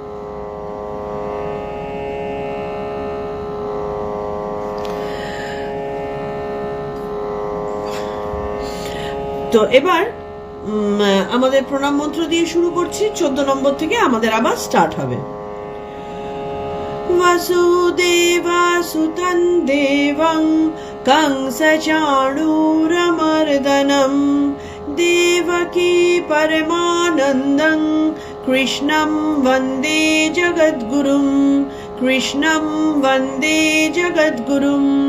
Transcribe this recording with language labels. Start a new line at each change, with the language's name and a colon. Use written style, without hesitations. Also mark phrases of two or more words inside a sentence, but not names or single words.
Bangla: তো এবার আমাদের প্রণাম মন্ত্র দিয়ে শুরু করছি। 14 নম্বর থেকে আমাদের আবার স্টার্ট হবে।
Sanskrit: वसुदेवसुतं देवं कंसचाणूरमर्दनं देवकी परमानन्दं कृष्णं वन्दे जगद्गुरुं कृष्णं वन्दे जगद्गुरुम्।